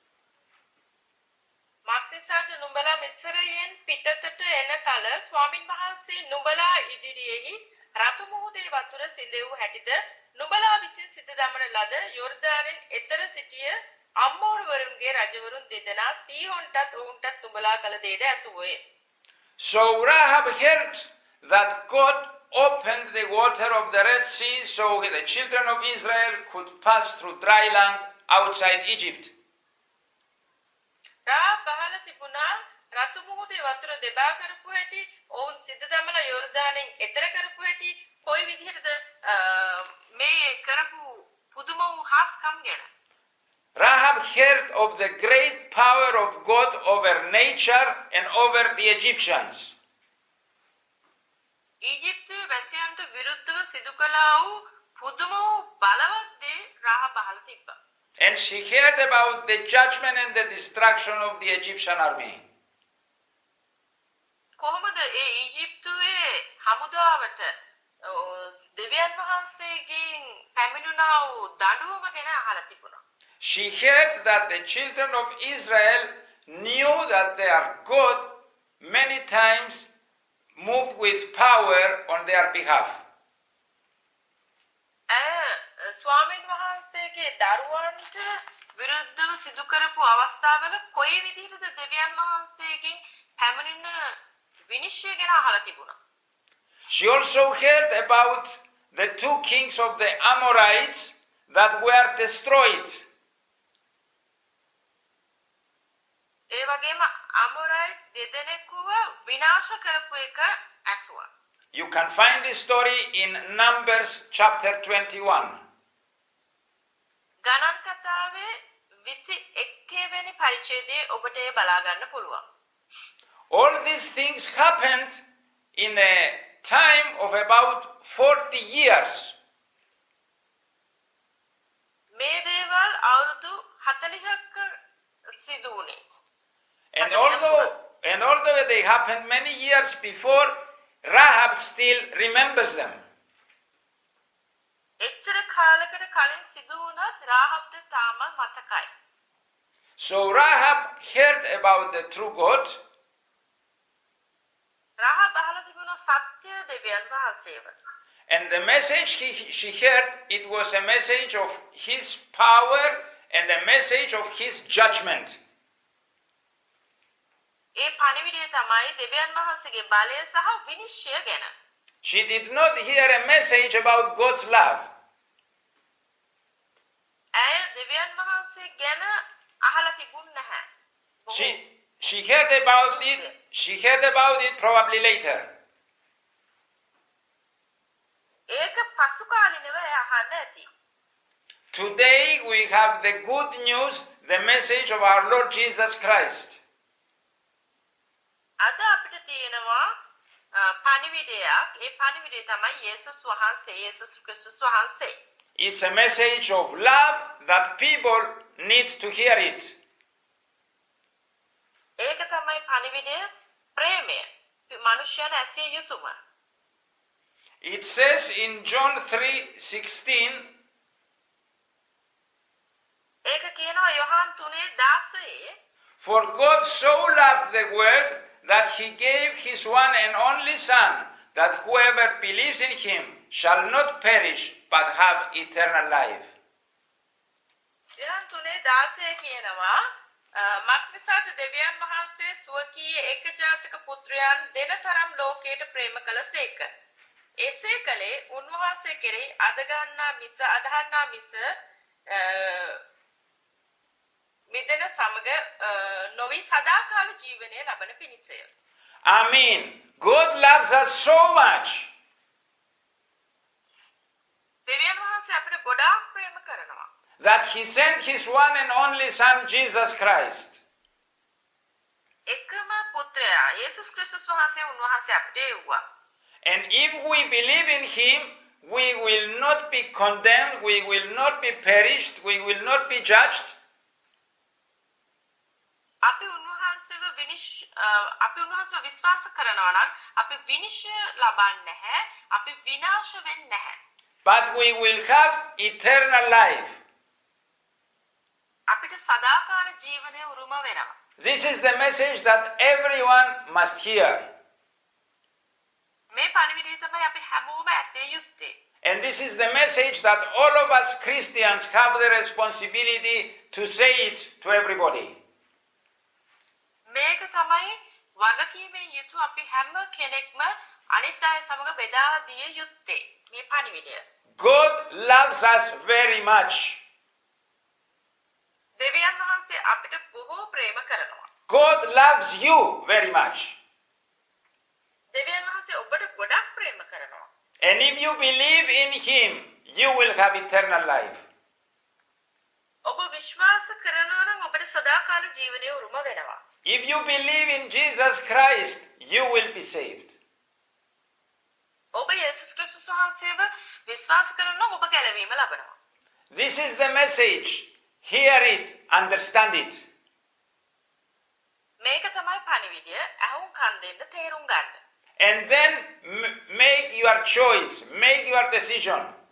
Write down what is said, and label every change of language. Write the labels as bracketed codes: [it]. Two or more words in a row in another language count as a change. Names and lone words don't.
[si] මාක්නිසාද නුඹලා මිස්රයෙන් පිටතට එන කල ස්වාමින් වහන්සේ නුඹලා ඉදිරියෙහි රතු මුහුදේ වතුර සිඳෙව් හැටිද නුඹලා විසින් සිත දමන ලද යෝර්දානෙන් එතර සිටිය අම්මෝරවරුන්ගේ රජවරුන් දෙදෙනා සීහොන්ටත් ඔවුන්ටත් නුඹලා කළ දේද ඇසුවෝය. [en] So Rahab heard that God opened the water of the Red Sea so the children of Israel could pass through dry land outside Egypt. [si] රාහබ් බහලා තිබුණා රතු මුහුදේ වතුර දෙබා කරපු හැටි ඔවුන් සිත දමලා යෝර්දානෙන් එතර කරපු හැටි කොයි විදිහටද මේ කරපු පුදුම වූ හාස්කම් ගැන. [en] Rahab heard of the great power of God over nature and over the Egyptians. [si] ඊජිප්තුවේ වැසියන්ට විරුද්ධව සිදු කළා වූ පුදුම වූ බලවත් දේ රාහබ් බහලා තිබ්බා. [en] And she heard about the judgment and the destruction of the Egyptian army. [si] කොහොමද ඒ ඊජිප්තුවේ හමුදාවට දෙවියන් වහන්සේගෙන් පැමිණුණා වූ දඬුවම ගැන අහලා තිබුණා. [en] She heard that the children of Israel knew that their God many times moved with power on their behalf. [si] ස්වාමීන් වහන්සේගේ දරුවන්ට විරුද්ධව සිදු කරපු අවස්ථාවල කොයි විදිහටද දෙවියන් වහන්සේගෙන් පැමිණෙන විනිශ්චය ගැන අහලා තිබුණා. [en] She also heard about the two kings of the Amorites that were destroyed. [si] ඒ වගේම අමොරයිට් දෙදෙනෙකුව විනාශ කරපු එක ඇසුවා. [en] You can find this story in Numbers chapter 21. [si] ගණන් කතාවේ 21 වෙනි පරිච්ඡේදයේ ඔබට ඒ බලා ගන්න පුළුවන්. [en] All these things happened in a time of about 40 years. [si] මේ දේවල් අවුරුදු 40ක සිදු වුණේ. [en] And although they happened many years before, Rahab still remembers them. [si] එච්චර කාලයකට කලින් සිදු වුණත් රාහබ්ට තාම මතකයි. [en] So Rahab heard about the true God. [si] රාහබ් අහලා තිබුණා සත්‍ය දෙවියන් වහන්සේව. [en] And the message she heard, it was a message of his power and a message of his judgment. [si] ඒ පණිවිඩය තමයි දෙවියන් වහන්සේගේ බලය සහ විනිශ්චය ගැන. [en] She did not hear a message about God's love. [si] ඇය දෙවියන් වහන්සේ ගැන අහලා තිබුණ නැහැ. [en] She heard about it probably later. [si] ඒක පසු කාලිනව ඇය අහන්න ඇති. [en] Today we have the good news, the message of our Lord Jesus Christ. [si] අද අපිට තියෙනවා පණිවිඩයක්. ඒ පණිවිඩය තමයි යේසුස් වහන්සේ, යේසුස් ක්‍රිස්තුස් වහන්සේ. [en] It's a message of love that people need to hear it. [si] ඒක තමයි පණිවිඩය, ප්‍රේමය. මනුෂ්‍යයන් ඇසිය යුතුම. [en] It says in John 3:16, [si] ඒක කියනවා යොහාන් 3:16 [en] for God so loved the world that he gave his one and only Son, that whoever believes in him shall not perish but have eternal life. [si] යොහාන් 3:16 කියනවා මක්නිසාද දෙවියන් වහන්සේ ස්වකීය ඒකජාතක පුත්‍රයන් දෙන තරම් ලෝකයට ප්‍රේම කළසේක. එසේ කලේ උන්වහන්සේ කෙරෙහි අදහන්නා මිස මිදෙන සමග නොවි සදාකාල ජීවනය ලබන පිණිසය. [en] I mean, God loves us so much [si] දෙවියන් වහන්සේ අපිට ගොඩාක් ප්‍රේම කරනවා. [en] that He sent His one and only Son, Jesus Christ. [si] එකම පුත්‍රයා යේසුස් ක්‍රිස්තුස් වහන්සේ උන්වහන්සේ අපිට එව්වා. [en] And if we believe in Him, we will not be condemned, we will not be perished, we will not be judged. [si] අපි උන්වහන්සේව විශ්වාස කරනවා නම් අපි විනිශ්චය ලබන්නේ නැහැ, අපි විනාශ වෙන්නේ නැහැ. [en] But we will have eternal life. [si] අපිට සදාකාල ජීවනය උරුම වෙනවා. [en] This is the message that everyone must hear. [si] මේ පණිවිඩය තමයි අපි හැමෝම ඇසිය යුත්තේ. [en] And this is the message that all of us Christians have the responsibility to say it to everybody. [si] මේක තමයි වගකීමෙන් යුතු අපි හැම කෙනෙක්ම අනිත් අය සමග බෙදා දිය යුත්තේ. මේ පණිවිඩය. [en] God loves us very much. [si] දෙවියන් වහන්සේ අපිට බොහෝ ප්‍රේම කරනවා. [en] God loves you very much. [si] දෙවියන් වහන්සේ ඔබට ගොඩක් ප්‍රේම කරනවා. [en] And if you believe in Him, you will have eternal life. [si] ඔබ විශ්වාස කරනවා නම් ඔබට සදාකාල ජීවනය උරුම වෙනවා. [en] If you believe in Jesus Christ, you will be saved. [si] ඔබ යේසුස් ක්‍රිස්තුස් වහන්සේව විශ්වාස කරනවා නම් ඔබ ගැලවීම ලබනවා. [en] This is the message. Hear it, understand it. [si] මේක තමයි පණිවිඩය. අහුන් කන් දෙන්න තේරුම් ගන්න. [en] And then make your choice, make your decision.